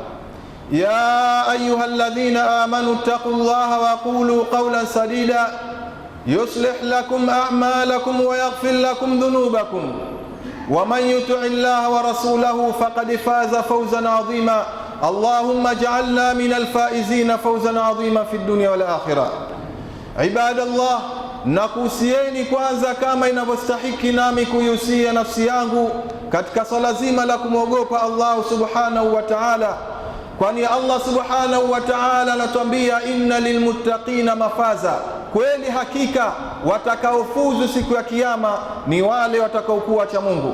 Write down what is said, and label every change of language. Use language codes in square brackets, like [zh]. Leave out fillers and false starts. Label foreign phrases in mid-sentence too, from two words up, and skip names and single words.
[ar] يا أيها الذين آمنوا اتقوا الله وقولوا قولا سديدا يصلح لكم أعمالكم ويغفر لكم ذنوبكم، ومن يطع الله ورسوله فقد فاز فوزا عظيما. اللهم اجعلنا من الفائزين فوزا عظيما في الدنيا والآخرة. عباد الله، [sw] nakuhusieni kwanza kama inavyostahiki nami kuihusia nafsi yangu katika swala zima la kumwogopa [ar] الله سبحانه وتعالى, [sw] kwani [ar] الله سبحانه وتعالى [sw] anatuambia [ar] إن للمتقين مفازا, [sw] kweli hakika watakaofuzu siku ya kiyama ni wale watakaokuwa cha Mungu.